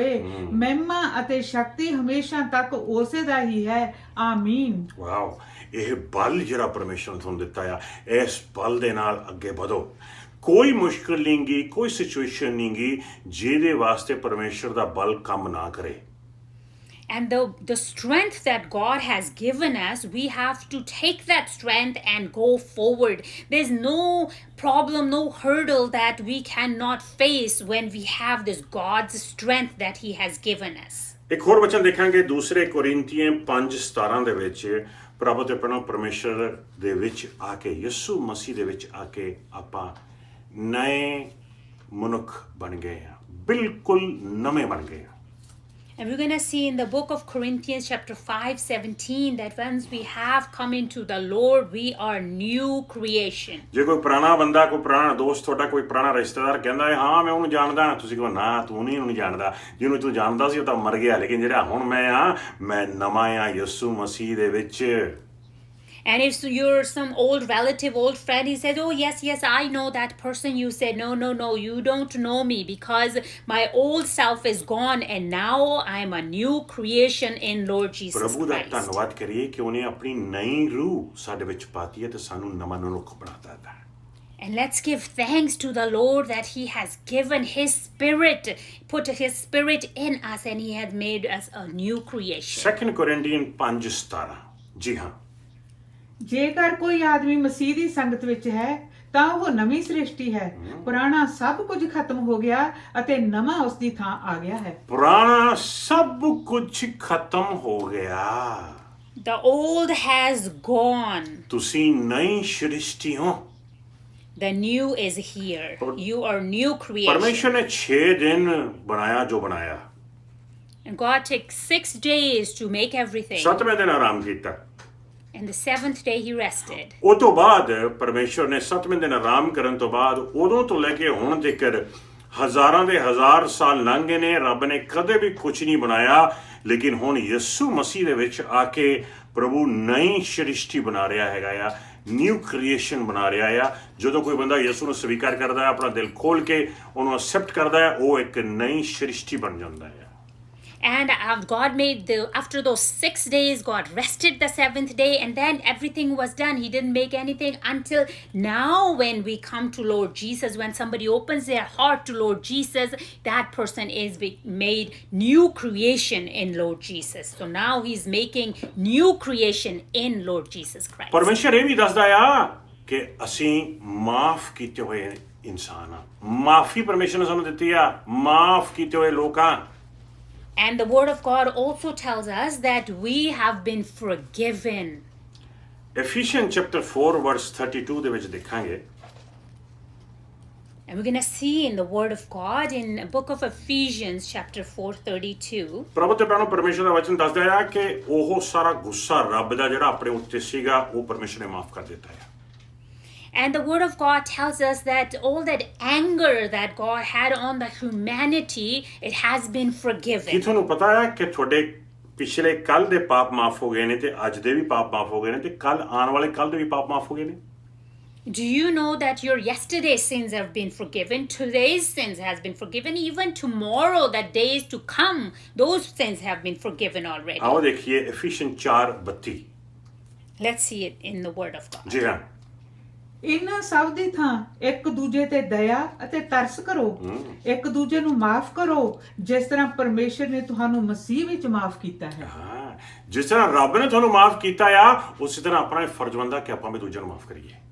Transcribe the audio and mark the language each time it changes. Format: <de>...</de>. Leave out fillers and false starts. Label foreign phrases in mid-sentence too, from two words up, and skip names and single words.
<pa>ਮਹਿਮਾ ਅਤੇ ਸ਼ਕਤੀ ਹਮੇਸ਼ਾ ਤੱਕ ਉਸੇ ਦਾ ਹੀ ਹੈ. ਆਮੀਨ. ਵਾਓ, ਇਹ ਬਲ ਜਿਹੜਾ ਪਰਮੇਸ਼ਰ ਨੇ ਤੁਹਾਨੂੰ ਦਿੱਤਾ ਆ, ਇਸ ਬਲ ਦੇ ਨਾਲ ਅੱਗੇ ਵਧੋ. ਕੋਈ ਮੁਸ਼ਕਿਲ ਨਹੀਂ ਗੀ, ਕੋਈ ਸਿਚੁਏਸ਼ਨ ਨਹੀਂ ਗੀ ਜਿਹਦੇ ਵਾਸਤੇ ਪਰਮੇਸ਼ਰ ਦਾ ਬਲ ਕੰਮ ਨਾ ਕਰੇ.</pa> <en>And the strength that God has given us, we have to take that strength and go forward. There's no problem, no hurdle that we cannot face when we have this God's strength that he has given us.</en> <pa>ਇੱਕ ਹੋਰ ਵਚਨ ਦੇਖਾਂਗੇ ਦੂਸਰੇ ਕੋਰਿੰਥੀਆਂ 5:17 ਦੇ ਵਿੱਚ ਪ੍ਰਭੂ ਦੇ ਪਿਆਰਿਓ, ਪਰਮੇਸ਼ਰ ਦੇ ਵਿੱਚ ਆ ਕੇ, ਯਿਸੂ ਮਸੀਹ ਦੇ ਵਿੱਚ ਆ ਕੇ ਆਪਾਂ ਨਏ ਮਨੁੱਖ ਬਣ ਗਏ ਆ, ਬਿਲਕੁਲ ਨਵੇਂ ਬਣ ਗਏ ਆ.</pa> <en>And we're going to see in the book of Corinthians chapter 5:17 that once we have come into the Lord, we are new creation.</en> <pa>ਜੇ ਕੋਈ ਪੁਰਾਣਾ ਬੰਦਾ, ਕੋਈ ਪੁਰਾਣਾ ਦੋਸਤ ਤੁਹਾਡਾ, ਕੋਈ ਪੁਰਾਣਾ ਰਿਸ਼ਤੇਦਾਰ ਕਹਿੰਦਾ ਹੈ ਹਾਂ ਮੈਂ ਉਹਨੂੰ ਜਾਣਦਾ, ਤੁਸੀਂ ਕਹੋ ਨਾ ਤੂੰ ਨਹੀਂ ਉਹਨੂੰ ਜਾਣਦਾ, ਜਿਹਨੂੰ ਤੂੰ ਜਾਣਦਾ ਸੀ ਉਹ ਤਾਂ ਮਰ ਗਿਆ, ਲੇਕਿਨ ਜਿਹੜਾ ਹੁਣ ਮੈਂ ਨਵਾਂ ਆ ਯਿਸੂ ਮਸੀਹ ਦੇ ਵਿੱਚ.</pa> <en>And if you're some old relative, old friend, he says, oh, yes, I know that person. You said, no, you don't know me because my old self is gone and now I'm a new creation in Lord Jesus</en> <pa>ਪ੍ਰਭੂ ਦਾ</pa> <en>Christ.</en> <pa>ਧੰਨਵਾਦ ਕਰੀਏ ਕਿ ਉਹਨੇ ਆਪਣੀ ਨਈ ਰੂਹ ਸਾਡੇ ਵਿੱਚ ਪਾਤੀ ਹੈ ਤੇ ਸਾਨੂੰ ਨਵਾਂ ਮਨੁੱਖ ਬਣਾਤਾ ਹੈ.</pa> <en>And let's give thanks to the Lord that he has given his spirit, put his spirit in us, and he has made us a new creation.</en> <pa>2 ਕੋਰਿੰਥੀਅਨ 5:17. ਜੀ ਹਾਂ, ਜੇਕਰ ਕੋਈ ਆਦਮੀ ਮਸੀਹ ਦੀ ਸੰਗਤ ਵਿੱਚ ਹੈ ਤਾਂ ਉਹ ਨਵੀਂ ਸ੍ਰਿਸ਼ਟੀ ਹੈ. ਪੁਰਾਣਾ ਸਭ ਕੁਝ ਖਤਮ ਹੋ ਗਿਆ ਅਤੇ ਨਵਾਂ ਉਸ ਦੀ ਥਾਂ ਆ ਗਿਆ ਹੈ. ਪੁਰਾਣਾ ਸਭ ਕੁਝ ਖਤਮ ਹੋ ਗਿਆ.</pa> <en>The old has gone.</en> <pa>ਤੁਸੀਂ ਨਈ ਸ੍ਰਿਸ਼ਟੀ ਹੋ.</pa> <en>The new is here. You are new creation.</en> <pa>ਪਰਮੇਸ਼ਰ ਨੇ 6 ਦਿਨ ਬਣਾਇਆ ਜੋ ਬਣਾਇਆ.</pa> <en>And God takes 6 days to make everything.</en> <pa>7ਵੇਂ ਦਿਨ ਆਰਾਮ ਕੀਤਾ.</pa> <en>And the 7th day he rested.</en> <pa>ਉਹ ਤੋਂ ਬਾਅਦ ਪਰਮੇਸ਼ਰ ਨੇ 7ਵੇਂ ਦਿਨ ਆਰਾਮ ਕਰਨ ਤੋਂ ਬਾਅਦ ਉਦੋਂ ਤੋਂ ਲੈ ਕੇ ਹੁਣ ਤੱਕ ਹਜ਼ਾਰਾਂ ਦੇ ਹਜ਼ਾਰ ਸਾਲ ਲੰਘ ਗਏ ਨੇ, ਰੱਬ ਨੇ ਕਦੇ ਵੀ ਕੁਝ ਨਹੀਂ ਬਣਾਇਆ, ਲੇਕਿਨ ਹੁਣ ਯਿਸੂ ਮਸੀਹ ਦੇ ਵਿੱਚ ਆ ਕੇ ਪ੍ਰਭੂ ਨਈ ਸ੍ਰਿਸ਼ਟੀ ਬਣਾ ਰਿਹਾ ਹੈਗਾ ਆ,</pa> <en>new creation</en> <pa>ਬਣਾ ਰਿਹਾ ਆ। ਜਦੋਂ ਕੋਈ ਬੰਦਾ ਯਿਸੂ ਨੂੰ ਸਵੀਕਾਰ ਕਰਦਾ ਹੈ, ਆਪਣਾ ਦਿਲ ਖੋਲ ਕੇ ਉਹਨੂੰ ਅਸੈਪਟ ਕਰਦਾ ਹੈ, ਉਹ ਇੱਕ ਨਈ ਸ੍ਰਿਸ਼ਟੀ ਬਣ ਜਾਂਦਾ ਹੈ।</pa> <en>And God made after those 6 days, God rested the 7th day, and then everything was done. He didn't make anything until now. When we come to Lord Jesus, when somebody opens their heart to Lord Jesus, that person is made new creation in Lord Jesus. So now he's making new creation in Lord Jesus Christ.</en> <pa>ਪਰਮੇਸ਼ਰ ਇਹ ਵੀ ਦੱਸਦਾ ਆ ਕਿ ਅਸੀਂ ਮਾਫ ਕੀਤੇ ਹੋਏ ਇਨਸਾਨ ਆ। ਮਾਫੀ ਪਰਮੇਸ਼ਰ ਨੇ ਸਾਨੂੰ ਦਿੱਤੀ ਆ, ਮਾਫ ਕੀਤੇ ਹੋਏ ਲੋਕ ਆ।</pa> <en>And the word of God also tells us that we have been forgiven.</en> <pa>Ephesians chapter 4 verse 32 ਦੇ ਵਿੱਚ ਦੇਖਾਂਗੇ।</pa> <en>And we're going to see in the word of God in the book of Ephesians chapter 4:32.</en> <pa>ਪ੍ਰਭੂ ਤੇ ਭੈਣੋ, ਪਰਮੇਸ਼ਰ ਦਾ ਵਚਨ ਦੱਸਦਾ ਹੈ ਕਿ ਉਹ ਸਾਰਾ ਗੁੱਸਾ ਰੱਬ ਦਾ ਜਿਹੜਾ ਆਪਣੇ ਉੱਤੇ ਸੀਗਾ, ਉਹ ਪਰਮੇਸ਼ਰ ਨੇ ਮਾਫ ਕਰ ਦਿੱਤਾ ਹੈ।</pa> <en>And the word of God tells us that all that anger that God had on the humanity, it has been</en> <pa>ਕੀ</pa> <en>forgiven.</en> <pa>ਤੁਹਾਨੂੰ ਪਤਾ ਹੈ ਕਿ ਤੁਹਾਡੇ ਪਿਛਲੇ ਕੱਲ ਦੇ ਪਾਪ ਮਾਫ ਹੋ ਗਏ ਨੇ, ਤੇ ਅੱਜ ਦੇ ਵੀ ਪਾਪ ਮਾਫ ਹੋ ਗਏ ਨੇ, ਤੇ ਕੱਲ ਆਉਣ ਵਾਲੇ ਕੱਲ ਦੇ ਵੀ ਪਾਪ ਮਾਫ ਹੋ ਗਏ ਨੇ?</pa> <en>Do you know that your yesterday's sins have been forgiven? Today's sins has been forgiven. Even tomorrow, the days to come, those sins have been forgiven already.</en> <pa>ਆਓ ਦੇਖੀਏ Ephesians 4:32।</pa> <en>Let's see it in the word of God.</en> <pa>ਜੀ ਹਾਂ। ਇਹਨਾਂ ਸਭ ਦੀ ਥਾਂ ਇੱਕ ਦੂਜੇ ਤੇ ਦਇਆ ਅਤੇ ਤਰਸ ਕਰੋ, ਇੱਕ ਦੂਜੇ ਨੂੰ ਮਾਫ ਕਰੋ, ਜਿਸ ਤਰ੍ਹਾਂ ਪਰਮੇਸ਼ਰ ਨੇ ਤੁਹਾਨੂੰ ਮਸੀਹ ਵਿੱਚ ਮਾਫ ਕੀਤਾ ਹੈ। ਹਾਂ, ਜਿਸ ਤਰ੍ਹਾਂ ਰੱਬ ਨੇ ਤੁਹਾਨੂੰ ਮਾਫ ਕੀਤਾ ਆ, ਉਸੇ ਤਰ੍ਹਾਂ ਆਪਣਾ ਇਹ ਫਰਜ਼ ਬਣਦਾ ਕਿ ਆਪਾਂ ਵੀ ਦੂਜਿਆਂ ਨੂੰ ਮਾਫ ਕਰੀਏ।</pa>